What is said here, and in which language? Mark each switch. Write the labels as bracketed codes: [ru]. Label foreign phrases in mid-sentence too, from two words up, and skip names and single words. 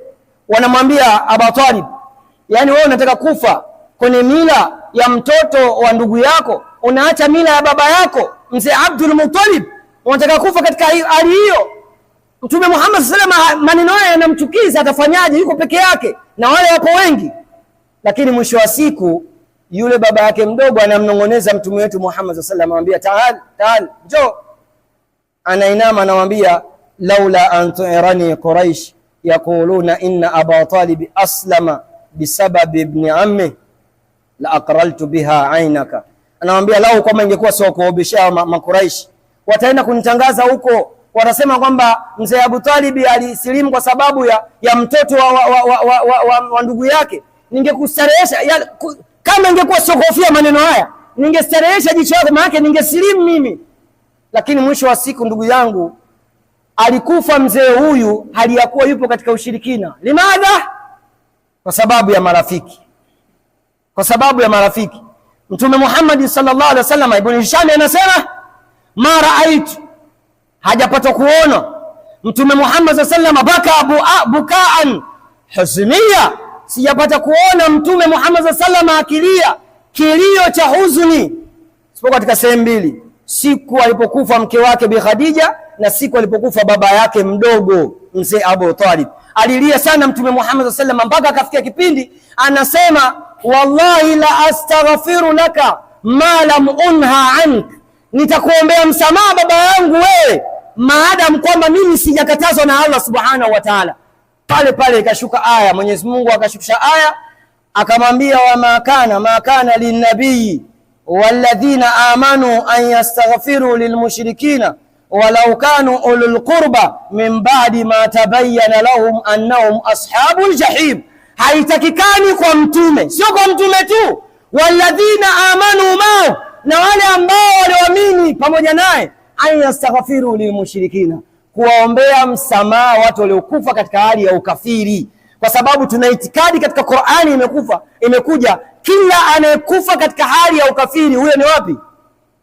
[sw] Wanamwambia Abu Talib, yani wewe unataka kufa kwenye mila ya mtoto wa ndugu yako, unaacha mila ya baba yako mzee Abdul Muttalib, unataka kufa katika hali hiyo? Mtume Muhammad [ar] صلى الله عليه وسلم [sw] maneno haya yanamchukiza, atafanyaje? Yuko peke yake na wale wapo wengi. Lakini mwisho wa siku yule baba yake mdogo anamnongoneza mtume wetu Muhammad [ar] صلى الله عليه وسلم, [sw] anamwambia taal njoo. Anainama anamwambia, [ar] لولا أن تعيرني قريش يقولون إن أبا طالب أسلم بسبب ابن عمي لأقررت بها عينك. [sw] Anamwambia lau kama ingekuwa sio kuobesha Makuraishi, wataenda kunitangaza huko, wanasema kwamba mzee Abu Talib alisilimu kwa sababu ya mtoto wa ndugu yake, ningekustarehesha. Kama ingekuwa sio kofia maneno haya, ningestarehesha jicho lako, maana yake ningesilimu mimi. Lakini mwisho wa siku, ndugu yangu, alikufa mzee huyu hali ya kuwa yupo katika ushirikina. Limadha? Kwa sababu ya marafiki, kwa sababu ya marafiki. Mtume Muhammad [ar] صلى الله عليه وسلم, [sw] Ibn Hisham anasema [ar] ما رأيت, [sw] hajapata kuona Mtume Muhammad [ar] صلى الله عليه وسلم بكى بكاء حزنيا, [sw] sijapata kuona Mtume Muhammad [ar] صلى الله عليه وسلم [sw] akilia kilio cha huzuni, sipo katika sehemu mbili: siku alipokufa mke wake Bi Khadija na siku alipokufa baba yake mdogo mzee Abu Talib. Alilia sana Mtume Muhammad [ar] صلى الله عليه وسلم [sw] mpaka akafikia kipindi anasema, [ar] والله لأستغفر لك ما لم أنه عنك, [sw] nitakuombea msamaha baba yangu wewe maadamu kwamba mimi sijakatazwa na Allah [ar] سبحانه وتعالى. [sw] Pale pale ikashuka aya, Mwenyezi Mungu akashukisha aya akamwambia, [ar] وما كان للنبي والذين آمنوا أن يستغفروا للمشركين ولو كانوا أولي قربى من بعد ما تبين لهم أنهم أصحاب الجحيم. [sw] Haitakikani kwa mtume, sio kwa mtume tu, [ar] والذين آمنوا ما, [sw] na wale ambao walioamini pamoja naye, [ar] أن يستغفروا للمشركين, [sw] kuwaombea msamaha watu waliokufa katika hali ya ukafiri. Kwa sababu tuna itikadi katika Qur'ani imekuja kila anayekufa katika hali ya ukafiri, huyo ni wapi?